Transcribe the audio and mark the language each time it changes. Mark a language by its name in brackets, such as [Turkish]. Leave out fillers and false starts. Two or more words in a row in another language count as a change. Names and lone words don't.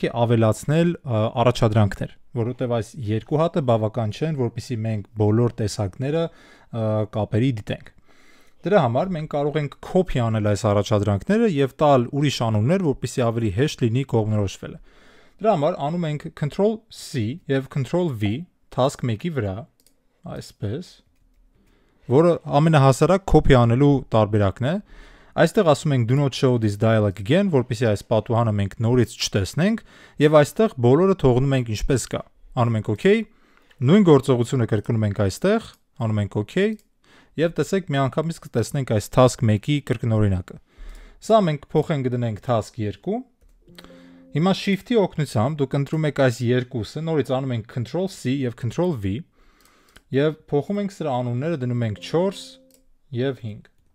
[Armenian] է ավելացնել առաջադրանքներ, որովհետեւ այս երկու հատը բավական չեն, որpիսի մենք բոլոր տեսակները կապերի դիտենք։ Դրա համար մենք կարող ենք copy անել այս առաջադրանքները եւ տալ ուրիշ անուններ, որպեսզի ավելի հեշտ լինի կողմնորոշվելը։ Դրա համար անում ենք Ctrl+C եւ Ctrl+V task 1-ի վրա, այսպես, որը ամենահասարակ copy անելու տարբերակն է։ Այստեղ ասում [English] ենք do not show this dialog again, [Armenian] որպեսզի այս պատուհանը մենք նորից չտեսնենք եւ այստեղ բոլորը թողնում ենք ինչպես կա։ Անում ենք OK, նույն գործողությունը կրկնում ենք այստեղ, անում ենք OK Եվ տեսեք միանգամից կտեսնենք այս task 1-ի կրկնօրինակը։ Սա մենք փոխենք դնենք task 2։ Հիմա shift-ի օգնությամբ դուք ընտրում եք այս երկուսը, նորից անում ենք Ctrl+C եւ Ctrl+V եւ փոխում ենք սրա անունները, դնում ենք 4 եւ 5։